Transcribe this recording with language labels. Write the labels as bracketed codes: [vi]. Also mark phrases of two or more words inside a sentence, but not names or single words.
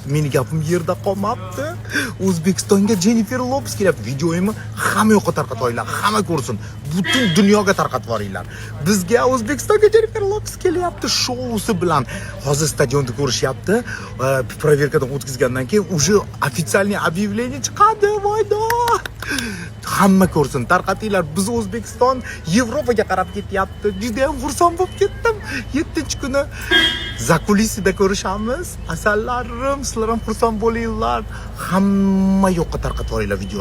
[uz] Meni gapim yerda qolmabdi. O'zbekistonga Jennifer Lopez kelyapti. Videoyimni hamma yoqqa tarqataylar, hamma ko'rsin. Butun dunyoga tarqatib yuboringlar. Bizga O'zbekistonga Jennifer Lopez kelyapti shousi bilan. Hozir stadionda ko'rishyapti. Proverkadan o'tkazgandan keyin [ru] уже официальный объявление [uz] chiqadi. Voydo! Hamma ko'rsin, tarqatinglar. Biz O'zbekiston Yevropaga qarab ketyapti. Juda ham xursand bo'lib ketdim. 7-kuni zakulisida ko'rishamiz. Asallarim, sizlar ham xursand bo'linglar. Hamma yoqqa tarqatib yuboringlar videolar.